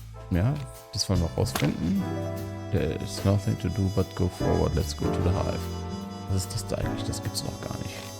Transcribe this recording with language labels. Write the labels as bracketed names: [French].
[German] Ja, das wollen wir rausfinden. [English] There is nothing to do but go forward. Let's go to the hive. [German] Was ist das da eigentlich? Das gibt's noch gar nicht.